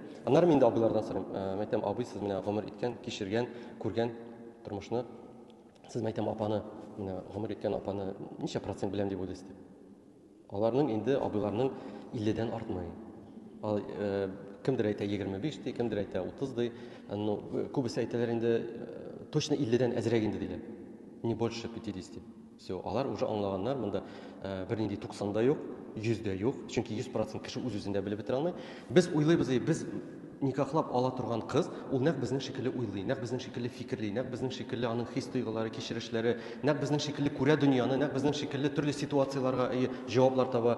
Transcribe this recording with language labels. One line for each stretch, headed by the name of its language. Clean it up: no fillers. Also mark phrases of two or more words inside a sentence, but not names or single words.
Tatar: Аннары мин дә абыйлардан сорыйм. Мен әйтәм, абый, сез менә гомер иткән, кичергән, күргән тормышны, сез мен әйтәм, апаны, менә гомер иткән апаны ничә процент беләм дип уйлыйсыз дип. Аларның инде абыйларның 50-дән артмый. Ал кемдер әйтә 25 ди, кемдер әйтә 30 ди. Ну, күбесе әйтәләр инде точно 50-дән әзрәк инде диләр.
Russian: Не больше 50. Все,
Tatar: алар уже аңлаганнар, монда бернинди 90-да юк, 100-дә юк. Чөнки 100% кеше үз-үзендә белеп бетерә алмый. Без уйлыйбыз, без никахлап ала торган кыз, ул нәкъ безнең шикелле уйлый, нәкъ безнең шикелле фикерли, нәкъ безнең шикелле аның хис тойгылары, кичерешләре, нәкъ безнең шикелле күрә дөньяны, нәкъ безнең шикелле төрле ситуацияларга җаваплар таба.